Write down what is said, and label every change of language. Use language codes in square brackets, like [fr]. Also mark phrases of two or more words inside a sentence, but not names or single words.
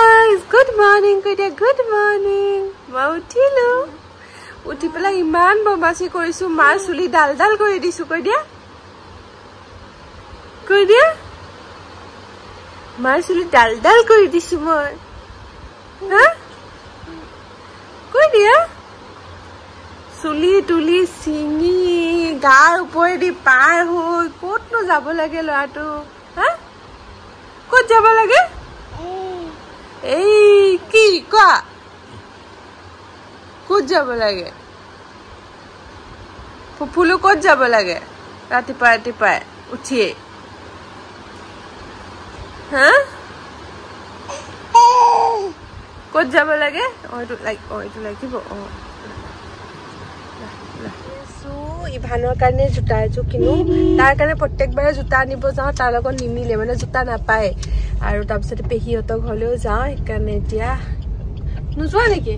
[en] guys, good morning. Good morning. [as] মা উঠিলোঁ. উঠি পেলা ইমান বমাছি কৰিছো মাৰ চুলি ডাল কৰি দিছো কʼই দিয়া. কʼই দিয়া? মাৰ চুলি ডাল কৰি দিছো মই. হা? কʼই দিয়া? চুলি তুলি সিঙি গাৰ ওপৰে দি পাৰ হৈ ক'ত নো যাব লাগে লʼৰাটো. হা? ক'ত যাব লাগে? এই কি কোৱা ক'ত যাব লাগে ফুলু ক'ত যাব লাগে ৰাতিপুৱা উঠিয়ে হা ক'ত যাব লাগে এইটো লাগিব ইভানৰ কাৰণে জোতা এযোৰ কিনো তাৰ কাৰণে প্ৰত্যেকবাৰে জোতা আনিব যাওঁ তাৰ লগত নিমিলে মানে জোতা নাপায় আৰু তাৰপিছত পেহিহঁতৰ ঘৰলৈও যাওঁ সেইকাৰণে এতিয়া নোযোৱা নেকি